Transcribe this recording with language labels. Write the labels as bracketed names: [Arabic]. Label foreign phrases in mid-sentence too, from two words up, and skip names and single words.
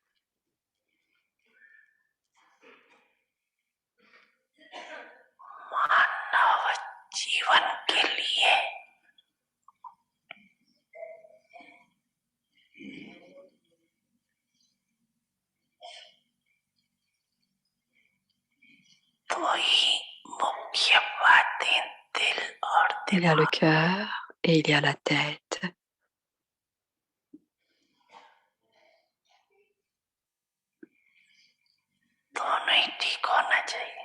[Hindi] मानव जीवन के लिए दो ही मुख्य बातें दिल और [French] Il y a le [Hindi] दिमाग [French] cœur et il y a la tête. [Hindi] दोनों ही ठीक होना चाहिए.